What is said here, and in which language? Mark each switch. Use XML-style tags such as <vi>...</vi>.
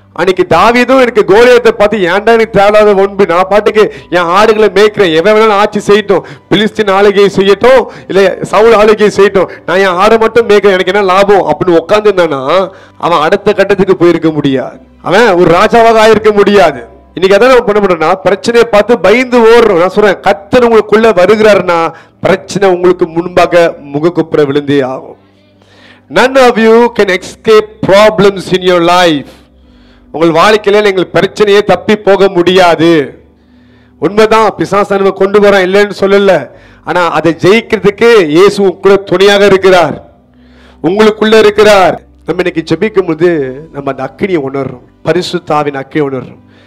<ta>அன்னைக்கு தாவீதும் எனக்கு கோலியாத்தை பார்த்து ஏன்டா எனக்கு தேவையில்லாத ஒன்பு, நான் பாட்டுக்கு என் ஆடுகளை மேய்க்கிறேன், எவன் வேணாலும் ஆட்சி செய்யட்டும், பிலிஸ்தீன் ஆளுகையை செய்யட்டும் இல்ல சவுல் ஆளுகையை செய்யட்டும், நான் என் ஆடை மட்டும் மேய்க்கிறேன், எனக்கு என்ன லாபம் அப்படின்னு உட்கார்ந்து இருந்தானா அவன் அடுத்த கட்டத்துக்கு போயிருக்க முடியாது, அவன் ஒரு ராஜாவாக ஆயிருக்க முடியாது. இன்னைக்கு அதான் நம்ம பண்ண முடியும்னா பிரச்சனையை பார்த்து பயந்து ஓடுறோம். நான் சொல்றேன், கர்த்தர் உங்களுக்குள்ள வருகிறாருன்னா பிரச்சனை உங்களுக்கு முன்பாக முகக்குப்புற விழுந்தே ஆகும்.</ta> <en>None of you can escape problems in your life.</en> <ta>உங்கள் வாழ்க்கையில நீங்கள் பிரச்சனையை தப்பி போக முடியாது. உண்மைதான், பிசாசானவ கொண்டு வர இல்லைன்னு சொல்லல, ஆனா அதை ஜெயிக்கிறதுக்கு இயேசு கூட துணையாக இருக்கிறார், உங்களுக்குள்ள இருக்கிறார். நம்ம இன்னைக்கு ஜெபிக்கும் போது நம்ம அந்த அக்கினியை உணர்றோம், பரிசுத்த ஆவியின் அக்கினியை உணர்றோம்.</ta>